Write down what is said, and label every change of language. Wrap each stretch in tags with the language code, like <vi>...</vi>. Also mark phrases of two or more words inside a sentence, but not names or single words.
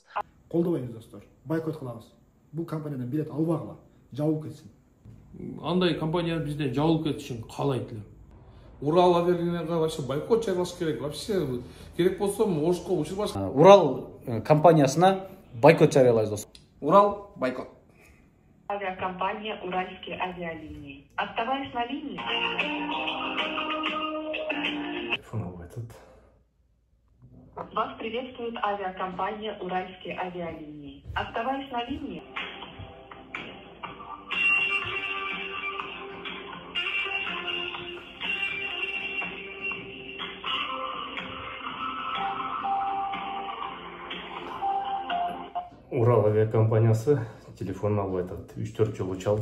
<ky>Колдобойбуз достор, бойкот кылабыз. Бул компаниядан билет албагыла, жабылып кетсин. Андай компания бизден жабылып кетишин каалайт элем. Урал авиалинияга вообще бойкот жарыялаш керек. Вообще керек болсо Ошко учурбаш. Урал компаниясына бойкот жарыялайбыз достор. Урал бойкот.</ky> <ru>Авиакомпания «Уральские авиалинии». Оставаясь на линии. Вас приветствует авиакомпания «Уральские авиалинии». Оставаясь на линии.</ru> <ky>Урал авиакомпаниясы телефонун албай атат.</ky>